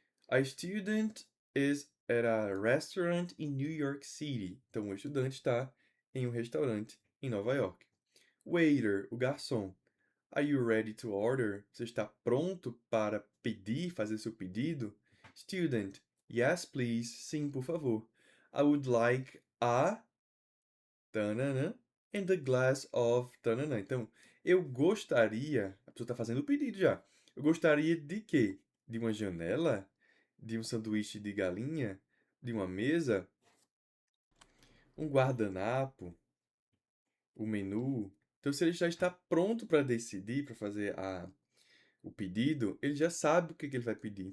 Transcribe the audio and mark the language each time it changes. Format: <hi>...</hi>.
<en>A student is at a restaurant in New York City.</en> <pt>Então, o estudante está em um restaurante em Nova York.</pt> <en>Waiter,</en> <pt>o garçom.</pt> <en>Are you ready to order?</en> <pt>Você está pronto para pedir, fazer seu pedido?</pt> <en>Student, yes, please.</en> <pt>Sim, por favor.</pt> <en>I would like a tanana and a glass of tanana.</en> <pt>Então, eu gostaria, a pessoa está fazendo o pedido já. Eu gostaria de quê? De uma janela? De um sanduíche de galinha? De uma mesa? Um guardanapo? O menu? Então, se ele já está pronto para decidir, para fazer o pedido, ele já sabe o que que ele vai pedir.</pt>